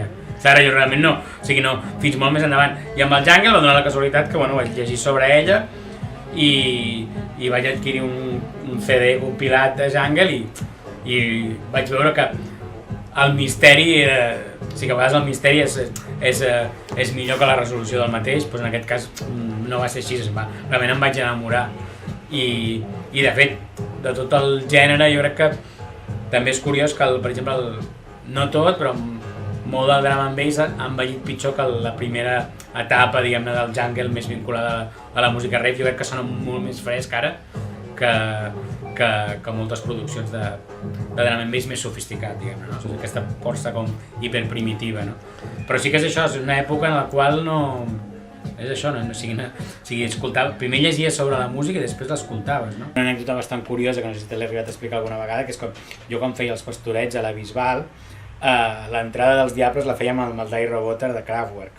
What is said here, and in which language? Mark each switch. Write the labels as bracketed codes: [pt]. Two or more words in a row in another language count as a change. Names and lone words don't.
[ca] Ara jo realment no, o sigui, no, fins molt més endavant. I amb el jungle va donar la casualitat que vaig llegir sobre ella i vaig adquirir un CD compilat de jungle i vaig veure que el misteri, o sigui que a vegades el misteri és millor que la resolució del mateix, però en aquest cas no va ser així, realment em vaig enamorar. I de fet, de tot el gènere, jo crec que també és curiós que, per exemple, no tot, però molt del [en] drum and bass [ca] ha envellit pitjor que la primera etapa, diguem-ne, del jungle més vinculada a la música rave. Jo crec que sona molt més fresc ara que que moltes produccions de [en] drum and bass [ca] més sofisticat, diguem-ne, no? O sigui, aquesta força com hiperprimitiva, no? Però sí que és això, és una època en la qual no... És això, no? O sigui, escoltava... Primer llegies sobre la música i després l'escoltaves, no? Una anècdota bastant curiosa, que no sé si te l'he arribat a explicar alguna vegada, que és que jo quan feia els pastorets a la Bisbal, l'entrada dels Diables la fèiem amb el Die Roboter de Kraftwerk.